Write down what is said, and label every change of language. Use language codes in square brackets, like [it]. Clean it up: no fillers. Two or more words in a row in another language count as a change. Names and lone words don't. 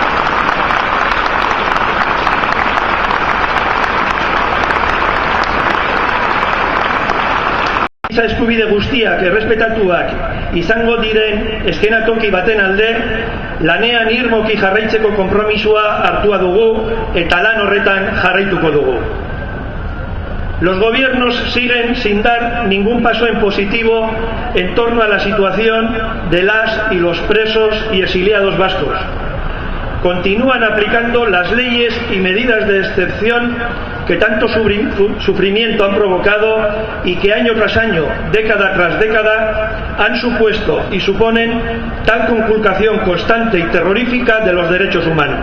[eu] Giza eskubide guztiak errespetatuak izango diren eskenatoki baten alde lanean irmoki jarraitzeko konpromisoa hartua dugu eta lan horretan jarraituko dugu. [es] Los gobiernos siguen sin dar ningún paso en positivo en torno a la situación de las y los presos y exiliados vascos. Continúan aplicando las leyes y medidas de excepción que tanto sufrimiento han provocado y que año tras año, década tras década, han supuesto y suponen tal conculcación constante y terrorífica de los derechos humanos.